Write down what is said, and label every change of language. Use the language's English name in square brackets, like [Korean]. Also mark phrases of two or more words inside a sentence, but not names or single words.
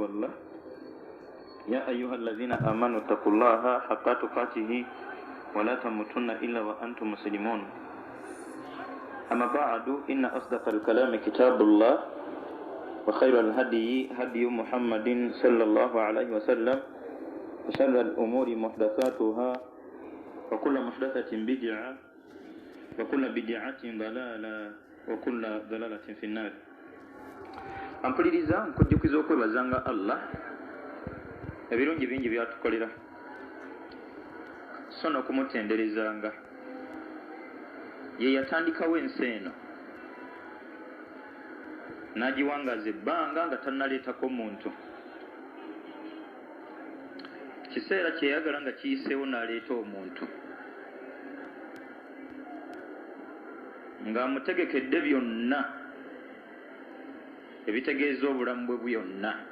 [Arabic] الله يا أيها الذين آمنوا اتقوا الله حق تقاته ولا تموتن إلا وأنتم مسلمون أما بعد إن أصدق الكلام كتاب الله وخير الهدي هدي محمد صلى الله عليه وسلم وشر الأمور محدثاتها وكل محدثة بدعة وكل بدعة ضلالة وكل ضلالة في النار. [Ganda] Ampuliriza nkujjukiza okwebazanga Allah ebirungi bingi byatukolera so n'okumutenderezanga ye yatandikawo ensi eno n'agiwangaza ebbanga nga tannaleetako muntu kiseera kyeyagala nga kiyiseewo n'aleeta omuntu ng'amutegekedde byonna ebitegeeza obulamu bwe byonna.